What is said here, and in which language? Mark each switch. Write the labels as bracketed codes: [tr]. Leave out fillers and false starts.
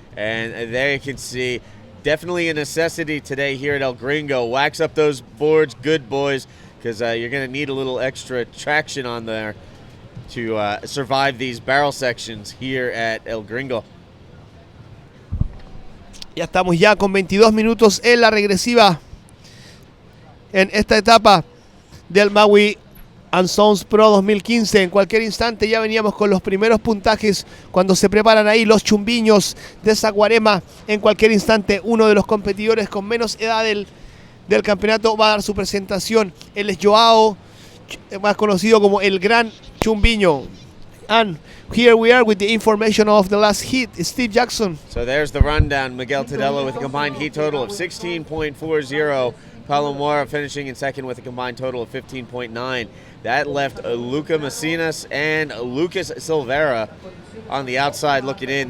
[en] And there you can see, definitely a necessity today here at El Gringo. Wax up those boards, good boys, because you're going to need a little extra traction on there to survive these barrel sections here at El Gringo. [es] Ya estamos ya con 22 minutos en la regresiva en esta etapa del Maui and Sons Pro 2015. En cualquier instante ya veníamos con los primeros puntajes cuando se preparan ahí los chumbiños de Saquarema. En cualquier instante uno de los competidores con menos edad del campeonato va a dar su presentación. Él es Joao, más conocido como el Gran Chumbiño. [en] And here we are with the information of the last heat. Steve Jackson. So there's the rundown. Miguel Tedelo with a combined heat total of 16.40. Paulo Mora finishing in second with a combined total of 15.9. That left Luca Macinas and Lucas Silveira on the outside looking in.